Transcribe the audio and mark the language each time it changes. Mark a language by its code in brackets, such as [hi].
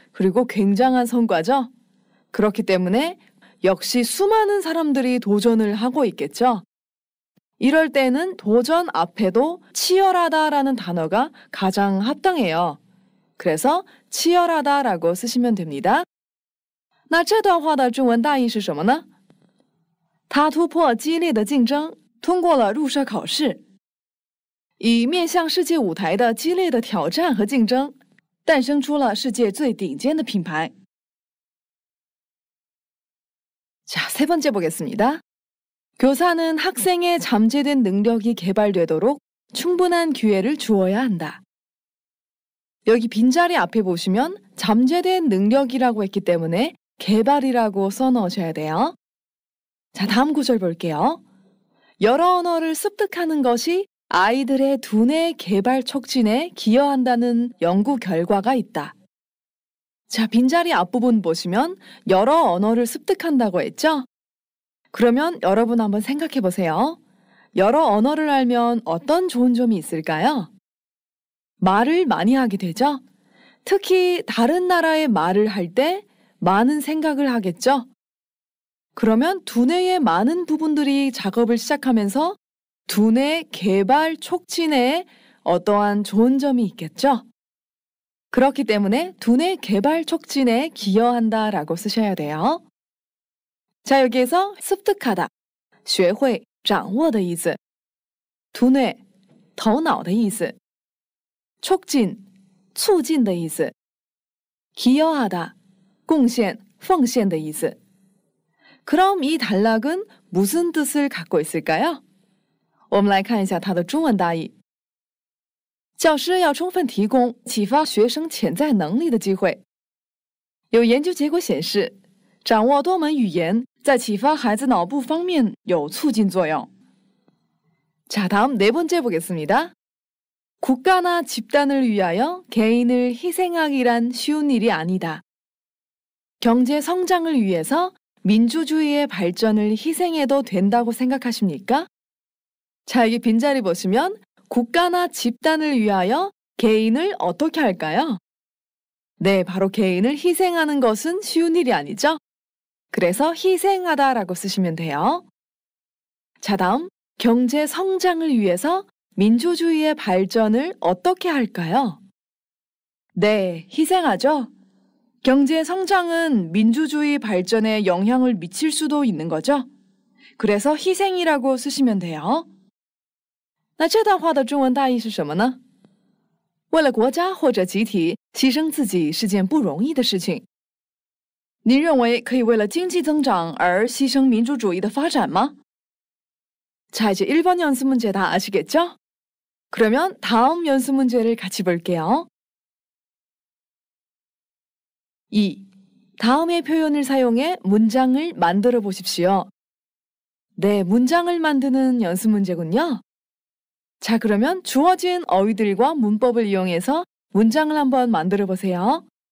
[ko] 그리고 굉장한 성과죠? 그렇기 때문에 역시 수많은 사람들이 도전을 하고 있겠죠? 이럴 때는 도전 앞에도 치열하다라는 단어가 가장 합당해요. 그래서 치열하다라고 쓰시면 됩니다. [zh] 那这段话的中文大意是什么呢？他突破激烈的竞争，通过了入社考试，以面向世界舞台的激烈的挑战和竞争，诞生出了世界最顶尖的品牌。 [ko] 자, 세 번째 보겠습니다. 교사는 학생의 잠재된 능력이 개발되도록 충분한 기회를 주어야 한다. 여기 빈자리 앞에 보시면 잠재된 능력이라고 했기 때문에 개발이라고 써넣으셔야 돼요. 자, 다음 구절 볼게요. 여러 언어를 습득하는 것이 아이들의 두뇌 개발 촉진에 기여한다는 연구 결과가 있다. 자, 빈자리 앞부분 보시면 여러 언어를 습득한다고 했죠? 그러면 여러분 한번 생각해 보세요. 여러 언어를 알면 어떤 좋은 점이 있을까요? 말을 많이 하게 되죠? 특히 다른 나라의 말을 할 때 많은 생각을 하겠죠? 그러면 두뇌의 많은 부분들이 작업을 시작하면서 두뇌 개발 촉진에 어떠한 좋은 점이 있겠죠? 그렇기 때문에 두뇌 개발 촉진에 기여한다라고 쓰셔야 돼요. 자, 여기에서 습득하다, 学会掌握的意思. 두뇌, 头脑的意思. 촉진, 促进的意思. 기여하다, 贡献,奉献的意思. 그럼 이 단락은 무슨 뜻을 갖고 있을까요? [zh] 我们来看一下它的中文大意。教师要充分提供启发学生潜在能力的机会。有研究结果显示，掌握多门语言在启发孩子脑部方面有促进作用。 [ko] 자, 다음 네 번째 보겠습니다. 국가나 집단을 위하여 개인을 희생하기란 쉬운 일이 아니다. 경제 성장을 위해서 민주주의의 발전을 희생해도 된다고 생각하십니까? 자, 여기 빈자리 보시면 국가나 집단을 위하여 개인을 어떻게 할까요? 네, 바로 개인을 희생하는 것은 쉬운 일이 아니죠? 그래서 희생하다라고 쓰시면 돼요. 자, 다음 경제 성장을 위해서 민주주의의 발전을 어떻게 할까요? 네, 희생하죠? 경제 성장은 민주주의 발전에 영향을 미칠 수도 있는 거죠? 그래서 희생이라고 쓰시면 돼요. [zh] 那这段话的中文大意是什么呢？为了国家或者集体牺牲自己是件不容易的事情。您认为可以为了经济增长而牺牲民主主义的发展吗？ [ko] 자, 이제 1번 연습 문제 다 아시겠죠? 그러면 다음 연습 문제를 같이 볼게요. 2. 다음의 표현을 사용해 문장을 만들어 보십시오. 네, 문장을 만드는 연습 문제군요. 자, 그러면 주어진 어휘들과 문법을 이용해서 문장을 한번 만들어 보세요.